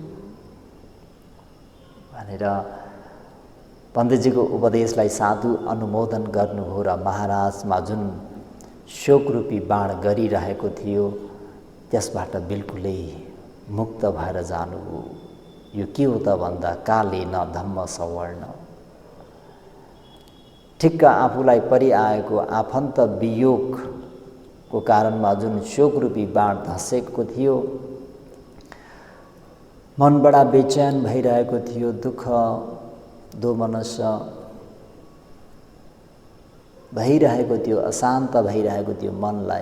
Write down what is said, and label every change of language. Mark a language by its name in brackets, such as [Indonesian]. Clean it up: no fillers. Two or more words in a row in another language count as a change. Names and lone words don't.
[Nepali] भनेर पण्डितजीको उपदेशलाई साधु अनुमोदन गर्नुभयो र महाराजमा जुन शोकरूपी बाण गरिरहेको थियो त्यसबाट बिल्कुलै मुक्त भएर जानुभयो। यो के हो त भन्दा [Pali] कालेन धम्म सवर्ण। [Nepali] ठिक्क आफूलाई परिआएको आफन्त वियोगको कारणमा जुन शोकरूपी बाण धसेको थियो, मन बडा बेचैन भइरहेको थियो, दुःख दोमनस भइरहेको थियो, अशान्त भइरहेको थियो मनलाई।